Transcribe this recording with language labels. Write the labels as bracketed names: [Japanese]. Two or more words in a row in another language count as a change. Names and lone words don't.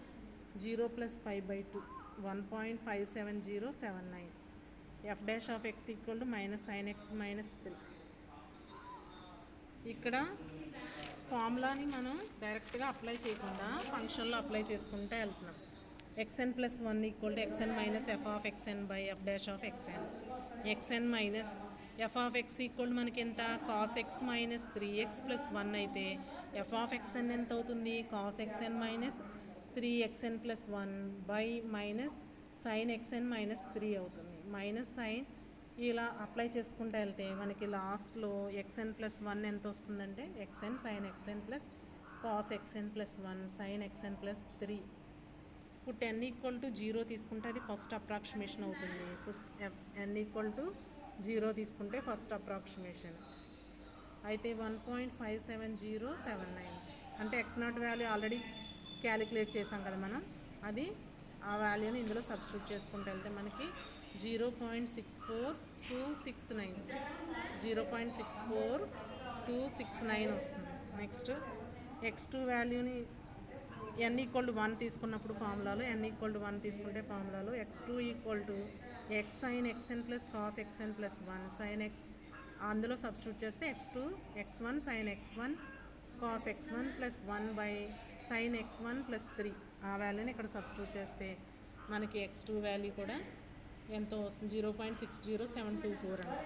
[English] 0 + π/2 1.57079, f'(x) = -sin x - 3. [Telugu] ఇక్కడ ఫార్ములాని మనం డైరెక్ట్గా అప్లై చేయకుండా ఫంక్షన్లో అప్లై చేసుకుంటే వెళ్తున్నాం. [English] xn + 1 = xn - f(xn) by f'(xn). [Telugu] xn మైనస్ f(x) = మనకి ఎంత cos x - 3x + 1 అయితే f(xn) ఎంత అవుతుంది cos xn - 3xn + 1 by sin xn - 3 అవుతుంది. [English] minus sign [Telugu] ఇలా అప్లై చేసుకుంటూ వెళ్తే మనకి లాస్ట్లో xn + 1 ఎంత వస్తుందంటే xn sin xn + cos xn + 1 sin xn + 3. ఇప్పుడు n = 0 తీసుకుంటే అది [English] first approximation [Telugu] అవుతుంది. n = 0 తీసుకుంటే [English] first approximation [Telugu] అయితే 1.57079 అంటే x0 [English] value already calculate [Telugu] చేసాం కదా మనం, అది ఆ వాల్యూని ఇందులో సబ్స్టిట్యూట్ చేసుకుంటూ వెళ్తే మనకి 0.64269 వస్తుంది. నెక్స్ట్ x2 వాల్యూని n = 1 తీసుకున్నప్పుడు ఫార్ములాలో తీసుకుంటే ఫార్ములాలో x2 = x sin xn + cos xn + 1 sin x అందులో సబ్స్టిట్యూట్ చేస్తే x1 sin x1 cos x1 + 1 by sin x1 + 3 ఆ వాల్యూని ఇక్కడ సబ్స్టిట్యూట్ చేస్తే మనకి x2 వాల్యూ కూడా ఎంతో వస్తుంది 0.60724 అండి.